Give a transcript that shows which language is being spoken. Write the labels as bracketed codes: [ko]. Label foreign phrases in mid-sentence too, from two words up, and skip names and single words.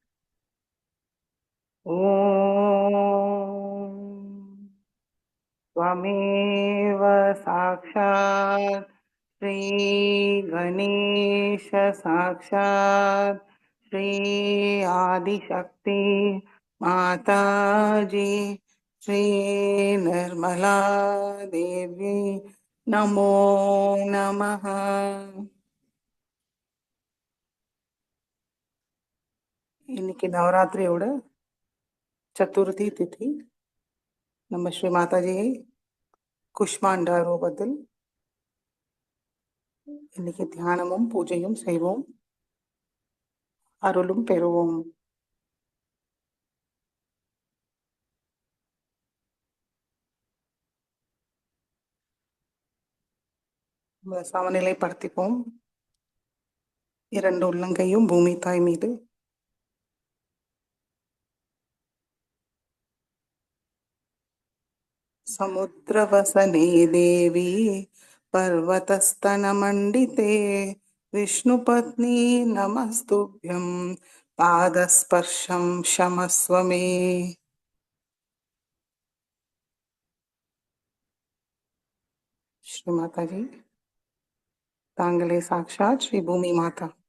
[sa] ॐ त्वमेव साक्षात् श्रीगणेश साक्षात् श्री आदिशक्ति माताजी श्री निर्मला देवी नमो नमः. [ta] இன்னைக்கு நவராத்திரியோட சதுர்த்தி திதி. நம்ம ஸ்ரீ மாதாஜியை குஷ்மாண்டா ரூபத்தில் இன்னைக்கு தியானமும் பூஜையும் செய்வோம், அருளும் பெறுவோம். சமநிலைப்படுத்திப்போம். 2 உள்ளங்கையும் பூமி தாய் மீது. [sa] समुद्रवसने देवी पर्वतस्तनमण्डिते विष्णुपत्नी नमस्तुभ्यं पादस्पर्शं क्षमस्व मे. श्री माताजी, [ta] தாங்களே சாக்ஷாத் ஸ்ரீ பூமி மாதா.